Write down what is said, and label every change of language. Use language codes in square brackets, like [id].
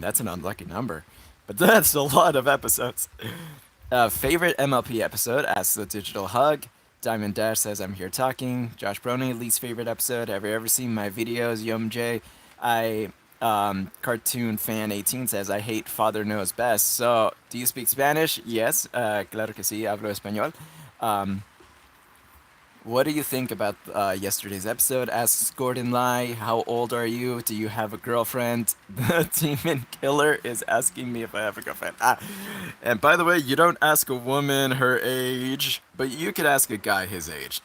[en] That's an unlucky number. But that's a lot of episodes. Favorite MLP episode? Asks the Digital Hug. Diamond Dash says, I'm here talking. Josh Brony, least favorite episode. Have you ever seen my videos? Yum J. Cartoon Fan 18 says, I hate Father Knows Best. So, do you speak Spanish? Yes. [es] Claro que sí, hablo español. [en] What do you think about yesterday's episode? Asks Gordon Lai. How old are you? Do you have a girlfriend? The Demon Killer is asking me if I have a girlfriend. And by the way, you don't ask a woman her age, but you could ask a guy his age.